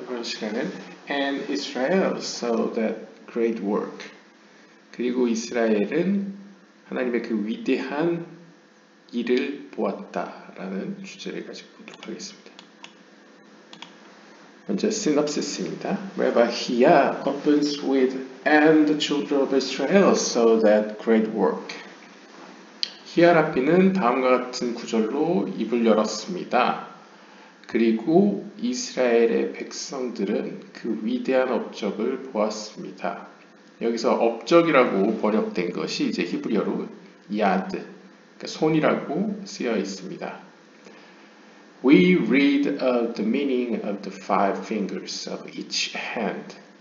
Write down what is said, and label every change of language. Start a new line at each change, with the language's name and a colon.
Korean: 이번 시간은
English: And Israel saw that great work.
Korean: 그리고 이스라엘은 하나님의 그 위대한 일을 보았다라는 주제를 가지고 보도록 하겠습니다. 먼저 시놉시스입니다.
English: Rabbi Hia opens with And the children of Israel saw that great work.
Korean: 히야 랍비는 다음과 같은 구절로 입을 열었습니다. 그리고 이스라엘의 백성들은 그 위대한 업적을 보았습니다. 여기서 업적이라고 번역된 것이 이제 히브리어로 야드, 그러니까 손이라고 쓰여 있습니다.
English: We read of the meaning of the five fingers of each hand.